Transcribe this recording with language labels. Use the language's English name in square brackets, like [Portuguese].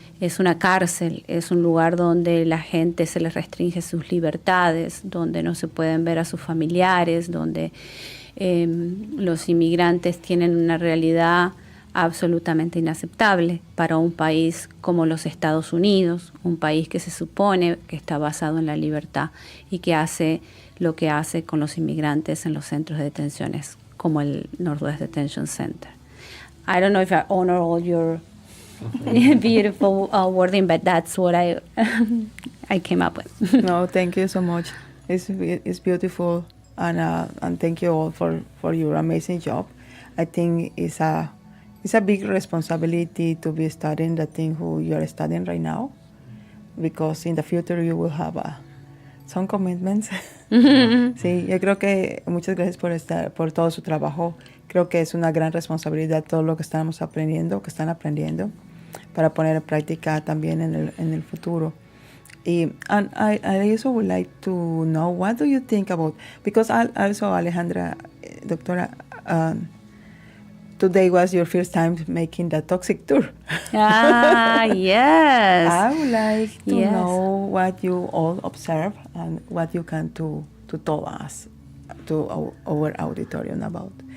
[Spanish] Es una cárcel, es un lugar donde la gente se les restringe sus libertades, donde no se pueden ver a sus familiares, donde los inmigrantes tienen una realidad absolutamente inaceptable para un país como los Estados Unidos, un país que se supone que está basado en la libertad y que hace lo que hace con los inmigrantes en los centros de detenciones, como el Northwest Detention Center. [English] I don't know if I honor all your beautiful wording, but that's what I came up with. No, thank you so much. It's beautiful, and thank you all for your amazing job. I think it's a big responsibility to be studying the thing who you are studying right now, because in the future you will have some commitments. [Spanish] Sí, yo creo que muchas gracias por todo su trabajo. Creo que es una gran responsabilidad todo lo que estamos aprendiendo, que están aprendiendo, para poner en práctica también en el futuro. [English] And I also would like to know, what do you think about, because also Alejandra, Doctora, today was your first time making the toxic tour. Yes. I would like to Yes. know what you all observe and what you can to tell us, to our auditorium about.